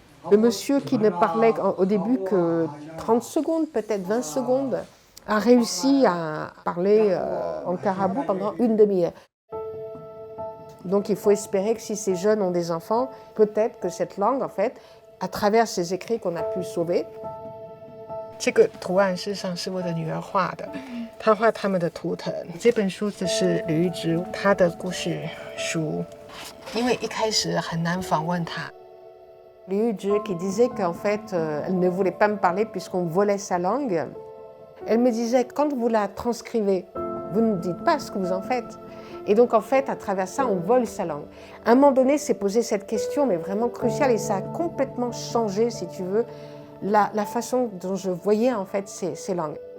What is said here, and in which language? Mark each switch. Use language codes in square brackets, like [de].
[fr] Le monsieur qui ne parlait au début que 30 secondes, peut-être 20 secondes, a réussi à parler en carabou pendant une demi-heure. Donc il faut espérer que si ces jeunes ont des enfants, peut-être que cette langue, en fait, à travers ces écrits qu'on a pu sauver, [zh] 这个图案事实上是我的女儿画的，她画他们的图腾。这本书只是吕玉芝她的故事书，因为一开始很难访问她。 [fr] 吕玉芝 qui disait qu'en fait, elle ne voulait pas me parler puisqu'on volait sa langue. Elle me disait, quand vous la transcrivez, vous ne dites pas ce que vous en faites. Et donc, en fait, à travers ça, on vole sa langue. À un moment donné, s'est posé cette question, mais vraiment cruciale, et ça a complètement changé, si tu veux, la façon dont je voyais, en fait, ces langues.